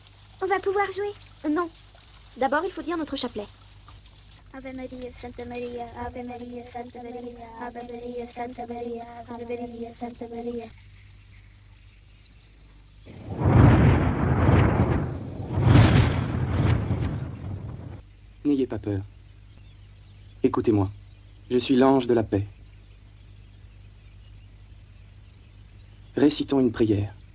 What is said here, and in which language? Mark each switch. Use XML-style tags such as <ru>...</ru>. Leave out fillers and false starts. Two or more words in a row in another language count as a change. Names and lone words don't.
<fr>On va pouvoir jouer. Non. D'abord, il faut dire notre chapelet.</fr> <la>Ave Maria, Santa Maria, Ave Maria, Santa Maria, Ave Maria, Santa Maria, Ave Maria, Santa Maria.</la> <fr>N'ayez pas peur. Écoutez-moi. Je suis l'ange de la paix. Récitons une prière.</fr>